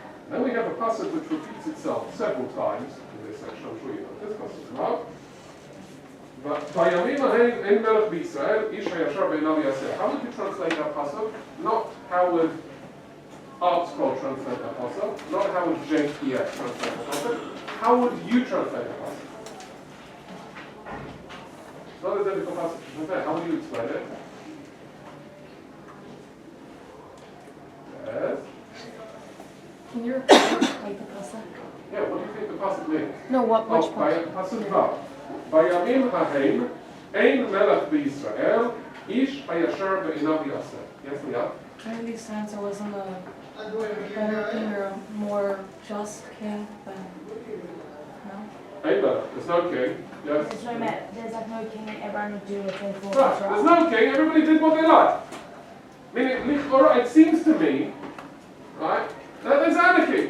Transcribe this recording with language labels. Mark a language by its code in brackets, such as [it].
[en] Then we have a passage which repeats itself several times in this section. I'm sure you know this passage. [he] בימים ההם אין מלך בישראל, איש הישר בעיניו יעשה. [en] How would you translate that pasuk? Not how would ArtScroll translate that pasuk, not how would JPS translate that pasuk. How would you translate that pasuk? It's not a difficult pasuk to translate. How would you explain it? Yes? Can you repeat the pasuk? Yeah, what do you think the pasuk means? No, which part? pasuk vav. [he] בימים ההם אין מלך בישראל, איש הישר בעיניו יעשה. [en] Yes, Liat? Trying to sense there wasn't a better king or a more just king than no? Ain't there? There's no king. Yes? There's like no king and everyone would do what they thought Right, was there's right. no king, everybody did what they liked. Meaning, it seems to me, right, that there's anarchy.